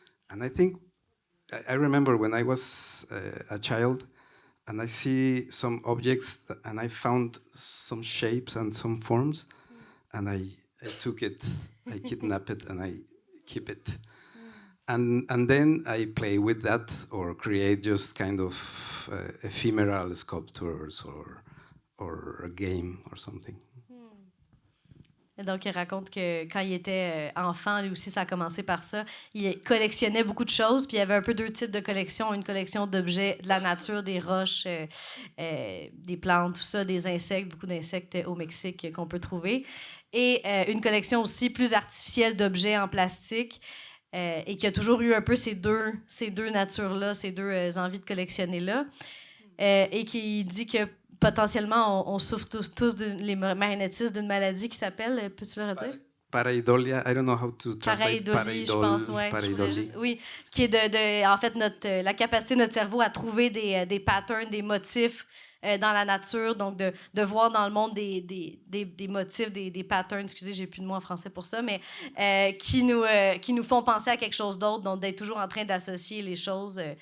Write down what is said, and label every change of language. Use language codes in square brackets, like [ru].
[en] And I think, I remember when I was a child, and I see some objects, and I found some shapes and some forms, and I took it, I kidnapped it, and I keep it. And then I play with that or create just kind of ephemeral sculptures or a game or something. [fr] Et donc, il raconte que quand il était enfant, lui aussi, ça a commencé par ça. Il collectionnait beaucoup de choses, puis il y avait un peu deux types de collections. Une collection d'objets de la nature, des roches, des plantes, tout ça, des insectes, beaucoup d'insectes au Mexique qu'on peut trouver. Et une collection aussi plus artificielle d'objets en plastique, et qui a toujours eu un peu ces deux natures-là, ces deux envies de collectionner-là. Et qui dit que potentiellement, on souffre tous les marionettistes d'une maladie qui s'appelle, peux-tu le redire? [en] Pareidolia, I don't know how to translate. [fr] Pareidolie, je pense, ouais. Oui, qui est en fait la capacité de notre cerveau à trouver des patterns, des motifs dans la nature, donc de voir dans le monde des motifs, des patterns, excusez, j'ai plus de mots en français pour ça, mais qui nous font penser à quelque chose d'autre, donc d'être toujours en train d'associer les choses.